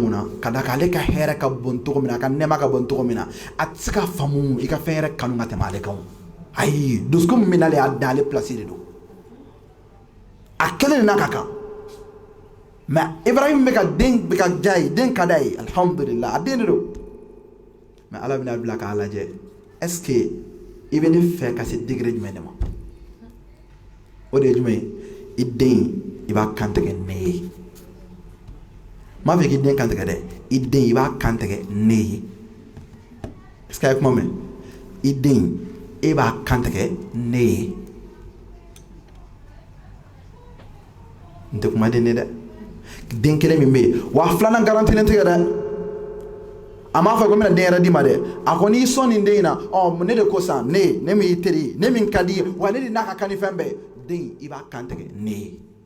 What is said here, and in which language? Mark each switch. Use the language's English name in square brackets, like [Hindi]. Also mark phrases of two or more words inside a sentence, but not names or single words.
[Bambara] mun na ka d'a kan ale ka hɛrɛ ka bon cogo min na a ka nɛɛma ka bon cogo min na a tɛ se ka faamu i ka fɛn yɛrɛ kanu ka tɛmɛ ale kan ayi dusukun min bɛ n'ale y'a dan ale place de don a kelen de n'a ka kan mais Ibrahim bɛ ka den bɛ ka diya ye den ka d'a ye alhamdulillah a den de don mais Ala bɛna bila k'a lajɛ [French] est ce que [Bambara] i bɛ ne fɛ ka se degré jumɛn de ma o de ye jumɛn ye i den i b'a kantigɛ ne ye n m'a fɛ k'i den kantigɛ dɛ i den i b'a kantigɛ ne ye [French] est ce que [Bambara] a ye kuma mɛn i den e b'a kantigɛ ne ye n tɛ kuma den ne dɛ den kelen min bɛ yen wa filanan garantilen tɛ dɛ a m'a fɔ ko n bɛna den yɛrɛ d'i ma dɛ a ko n'i sɔn nin den in na ne de ko san ne min y'i teri ye ne min ka di ye wa ne de n'a ka kan ni fɛn bɛɛ den i b'a kantigɛ ne ye